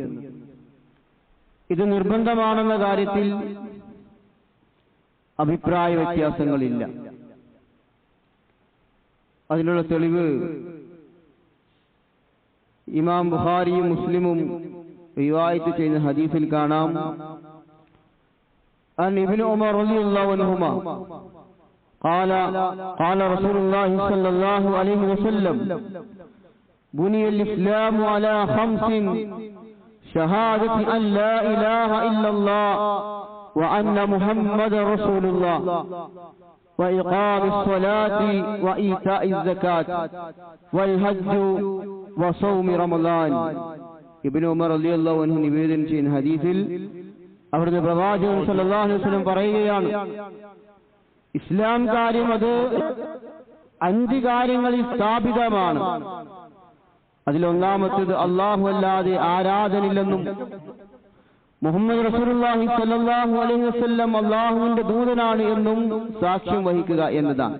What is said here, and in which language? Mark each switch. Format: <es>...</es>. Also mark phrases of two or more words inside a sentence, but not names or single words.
<ml>ഇത് നിർബന്ധമാണെന്ന കാര്യത്തിൽ അഭിപ്രായ വ്യത്യാസങ്ങളില്ല. അതിനുള്ള തെളിവ് ഇമാം ബുഖാരിയും മുസ്ലിമും റിവായത്ത് ചെയ്യുന്ന ഹദീസിൽ കാണാം.</ml> <ar>عن ابن عمر رضي الله عنهما قال قال رسول الله صلى الله عليه وسلم بني الإسلام على خمس شهادة أن لا إله إلا الله وأن محمد رسول الله وإقام الصلاة وإيتاء الزكاة والحج وصوم رمضان.</ar> <ml>ഇബ്നു ഉമർ</ml> <ar>رضي الله عنه</ar> <ml>നിവേദനം ചെയ്യുന്ന ഹദീസിൽ അവിടുത്തെ പ്രവാചകൻ</ml> <ar>صلى الله عليه وسلم</ar> <ml>പറയുകയാണ്, ഇസ്ലാം കാര്യം അത് 5 കാര്യങ്ങളിൽ സ്ഥാപിതമാണ്. അതിലൊന്നാമത്തേത് അല്ലാഹു അല്ലാതെ ആരാധനില്ലെന്നും</ml> <ar>محمد رسول الله صلى الله عليه وسلم</ar> <ml>അല്ലാഹുവിന്റെ ദൂതനാണ് എന്നും സാക്ഷ്യം വഹിക്കുക എന്നതാണ്.</ml>